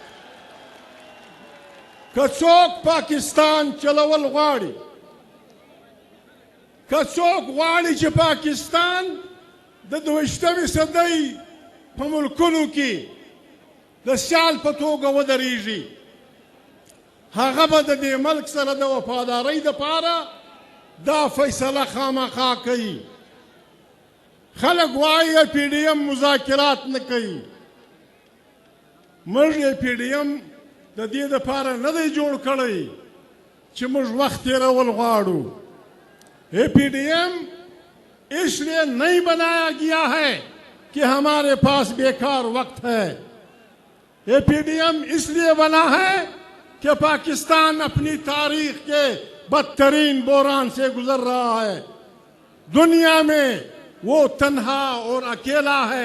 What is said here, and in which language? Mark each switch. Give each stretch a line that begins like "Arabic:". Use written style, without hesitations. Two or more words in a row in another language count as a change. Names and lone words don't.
Pashto: که څوک پاکستان چلول غواړي، که څوک غواړي چې پاکستان د 22مې صدۍ په ملکونو کې د سیال په توګه ودرېږي، هغه به د دې ملک سره د وفادارۍ دپاره دا فیصله خامخا کوي. خلک وایي پی ډي ایم مذاکرات نه کوي. موږ یې پی ډي ایم د دې دپاره نه دی جوړ کړی چې موږ وخت تېرول غواړو.
Urdu: پی ډي ایم اس لیے نہیں بنایا گیا ہے کہ ہمارے پاس بیکار وقت ہے. یہ پی ڈی ایم اس لیے بنا ہے کہ پاکستان اپنی تاریخ کے بدترین بحران سے گزر رہا ہے. دنیا میں وہ تنہا اور اکیلا ہے.